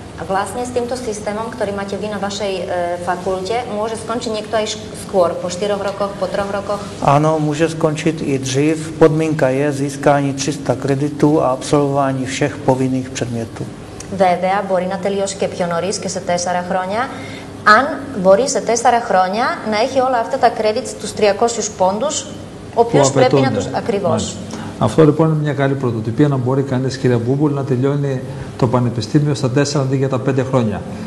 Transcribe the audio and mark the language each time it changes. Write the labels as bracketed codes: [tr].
[sk] Vlastne s týmto systémom, ktorý máte vy na vašej fakulte, môže skončiť niekto aj skôr, po 4 rokoch, po 3 rokoch? [cs] Ano, může skončit i dřív. Podmínka je získání 300 kreditů a absolvování všech povinných předmětů. [el] Βέβαια, μπορεί να τελειώσει και πιο νωρίς και σε 4 χρόνια. Αν μπορεί σε 4 χρόνια να έχει όλα αυτά τα credits, τους 300 πόντους, ο οποίος πρέπει να τους ακριβώς. Αυτό λοιπόν είναι μια καλή πρωτοτυπία, να μπορεί κανείς, κυρία Μπούμπουλ, να τελειώνει το πανεπιστήμιο στα 4 αντί για τα 5 χρόνια.